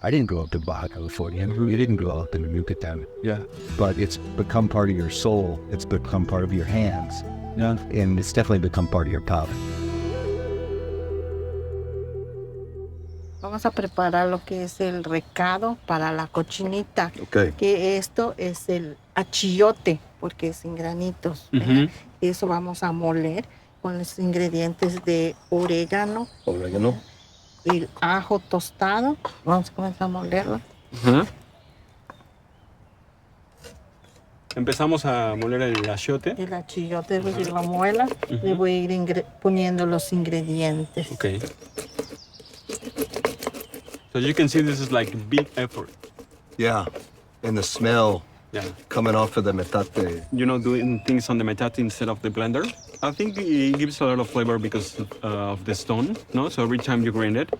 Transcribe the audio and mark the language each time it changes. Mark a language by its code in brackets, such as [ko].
[en] I didn't grow up in Baja California. You didn't grow up in Yucatan. Yeah. But it's become part of your soul. It's become part of your hands. Yeah. And it's definitely become part of your palate. [es] Vamos a preparar lo que es el recado para la cochinita. [en] Okay. [es] Que esto es el achiote, porque es en granitos. Ujú. Eso vamos a moler con los ingredientes de orégano, [en] Oregano. [es] el ajo tostado. Vamos a comenzar a molerlo. Empezamos a moler el achiote. El achiote, después que lo muela, le voy a ir poniendo los ingredientes. [en] Ok. So you can see this is like big effort. Yeah. And the smell Yeah. coming off of the metate. You know, doing things on the metate instead of the blender. I think it gives a lot of flavor because of the stone, no? So every time you grind it,